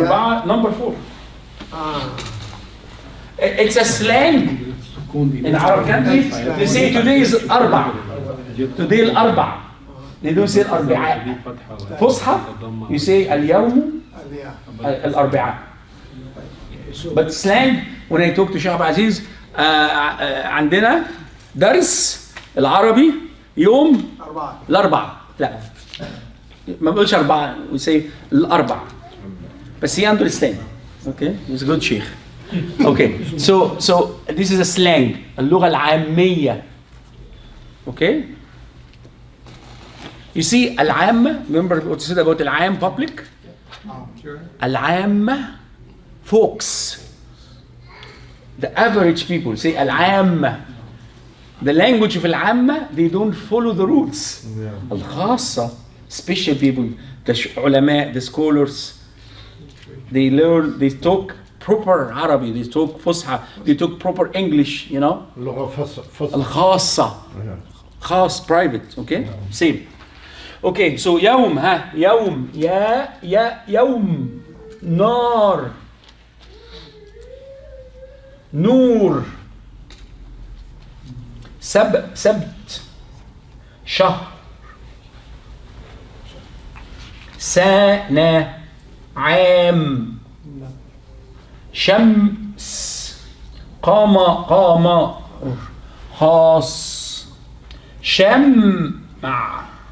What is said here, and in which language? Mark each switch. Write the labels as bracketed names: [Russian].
[English] أربعة number 4. It's a slang in Arab countries. They say today is أربع. Today الأربع. They don't say الأربعاء. [Arabic] فصحى [English] you say [Arabic] اليوم الأربعاء. [English] But slang when I talk to Sheikh Abdul Aziz [Arabic] عندنا درس العربي يوم الأربعاء. لا ما بقولش أربعة [English] we say [Arabic] الأربع. [English] بس he understand. Okay, he's a good sheikh. Okay, so this is a slang, [Arabic] اللغة العامية. [English] Okay? You see, العامة, remember what you said about العام public? Sure. العامة, folks. The average people say العامة. The language of العامة, they don't follow the rules. الخاصة, special people, the علماء, the scholars, they learn, they talk proper Arabic, they talk فصحى, they talk proper English, you know. الخاصة, خاص, private, okay? Same. [Arabic] Okay, so يوم, يوم, يوم, نار, نور, سبت, شهر, سنة, عام, شمس, قمر, خاص, شمعة,